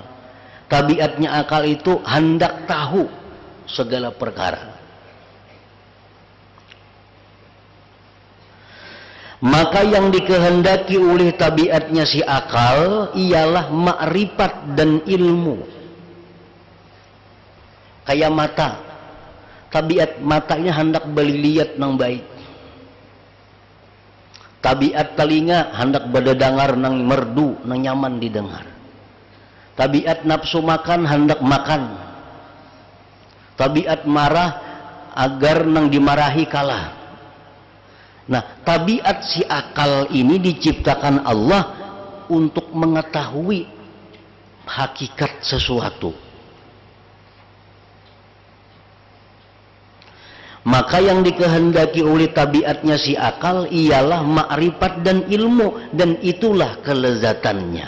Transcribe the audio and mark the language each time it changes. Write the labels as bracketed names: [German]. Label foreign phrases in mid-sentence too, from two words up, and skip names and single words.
[Indonesian] Tabiatnya akal itu hendak tahu segala perkara. Maka yang dikehendaki oleh tabiatnya si akal ialah makrifat dan ilmu. Kayak mata, tabiat matanya hendak beli lihat nang baik. Tabiat telinga hendak berdengar nang merdu nang nyaman didengar. Tabiat nafsu makan hendak makan. Tabiat marah agar nang dimarahi kalah. Nah, tabiat si akal ini diciptakan Allah untuk mengetahui hakikat sesuatu. Maka yang dikehendaki oleh tabiatnya si akal ialah makrifat dan ilmu, dan itulah kelezatannya.